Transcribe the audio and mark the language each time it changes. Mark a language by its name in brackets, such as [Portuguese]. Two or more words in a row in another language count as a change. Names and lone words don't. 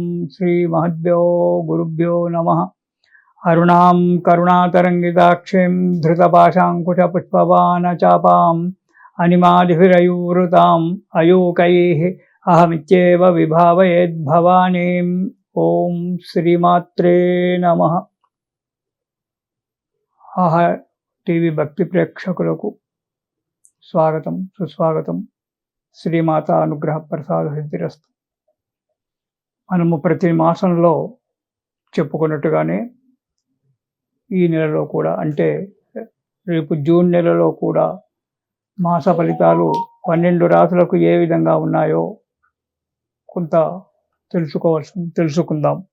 [Sanskrit] श्रीमहद्भ्यो गुरुभ्यो नमः। अरुणां करुणातरङ्गिताक्षीं धृतपाशाङ्कुशपुष्पबाणचापाम् अनिमादिभिरयुवृताम् अयूकैः अहमित्येव विभावयेद्भवानीम्। ॐ श्रीमात्रे नमः। [Telugu] టీవీ భక్తి ప్రేక్షకులకు స్వాగతం సుస్వాగతం. [Sanskrit] శ్రీమాత అనుగ్రహ ప్రసాద సిద్ధిరస్తు. [Telugu] మనము ప్రతి మాసంలో చెప్పుకున్నట్టుగానే ఈ నెలలో కూడా, అంటే రేపు జూన్ నెలలో కూడా మాస ఫలితాలు 12 రాశులకు ఏ విధంగా ఉన్నాయో కొంత తెలుసుకుందాం.